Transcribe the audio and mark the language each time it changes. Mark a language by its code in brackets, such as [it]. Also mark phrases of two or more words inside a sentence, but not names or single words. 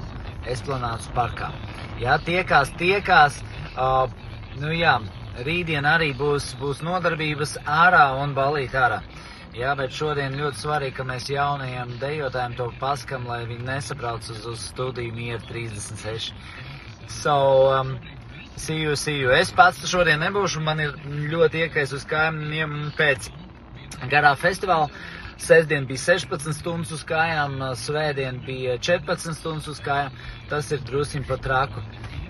[lv] Esplanādes parkā. Ja, tiekās. Rītdien arī būs nodarbības ārā un ballīt ārā. Jā, bet šodien ļoti svarīgi, ka mēs jaunajiem dejotājiem to pasakam, lai viņi nesabrauc uz studiju Miera 36. [en] So, see you. [lv] Es pats šodien nebūšu, man ir ļoti iekais uz kājām pēc garā festivāla. Sestdien bija 16 stundas uz kājām, svētdien bija 14 stundas uz kājām. Tas ir drusciņ pa traku.